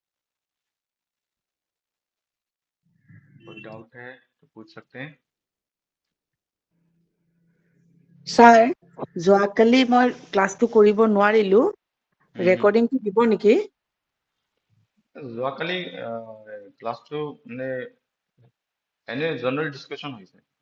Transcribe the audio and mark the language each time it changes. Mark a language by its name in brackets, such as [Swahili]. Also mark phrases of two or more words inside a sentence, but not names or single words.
[Hindi] ठीक, कोई डाउट है तो पूछ सकते हैं। [Assamese] ছাৰ যোৱাকালি মই ক্লাছটো কৰিব নোৱাৰিলো হম। ৰেকৰ্ডিংটো দিব নেকি? যোৱাকালি ক্লাছটো মানে এনে [English] general discussion [Assamese] হৈছে,